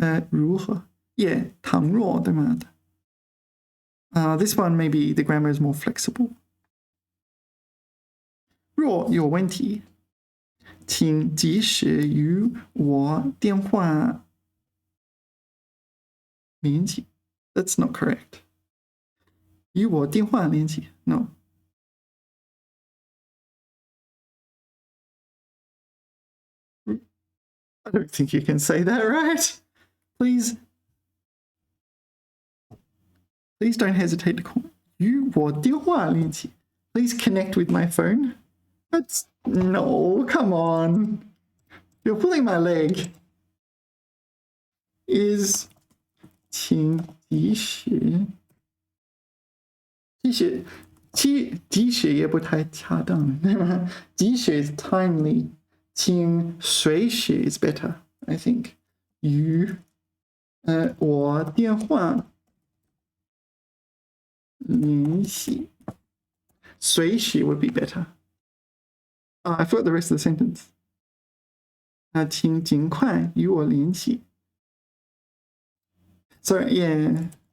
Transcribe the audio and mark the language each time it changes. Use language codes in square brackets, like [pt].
[en] 如何 Yeah, [zh] 倘若对吗 [en] This one maybe the grammar is more flexible. [zh] 若有问题请及时与我电话联系 [en] That's not correct. [zh] 与我电话联系 [en] No. I don't think you can say that, right? Please. Please don't hesitate to call. [zh] 与我电话联系. [en] Please connect with my phone. That's no, come on. You're pulling my leg. Is [zh] 请及时及时也不太恰当，对吗？ [en] 及时 is timely. 请随时 is better, I think. [zh] 与我电话联系，随时 [en] would be better. I forgot the rest of the sentence. [zh] 请尽快与我联系。 [en] Sorry, yeah.